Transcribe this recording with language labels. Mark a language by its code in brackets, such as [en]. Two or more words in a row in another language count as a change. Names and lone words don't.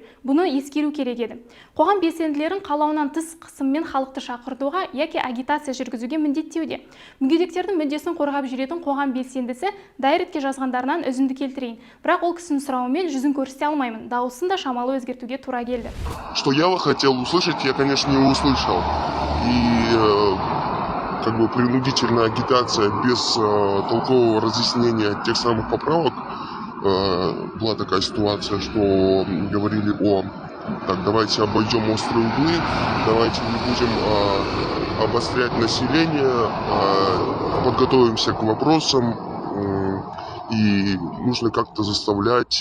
[kk] Бұны ескеру керек еді. Қоғам белсенділерін қалауынан тыс қысыммен халықты шақыртуға яки агитация жүргізуге міндеттеуде. Мүгедектердің мүддесін қорғап жүретін қоғам белсендісі Дайретке жазғандарынан үзінді келтірейін. Бірақ ол кісінің сұрауымен жүзін көрсете алмаймын. Дауысын шамалы өзгертуге тура келді. [ru] Что я хотел услышать, я, конечно, не услышал. И принудительная агитация без толкового разъяснения тех самых поправок. Была такая ситуация, что говорили давайте обойдем острые углы, давайте не будем обострять население, подготовимся к вопросам, и нужно как-то заставлять.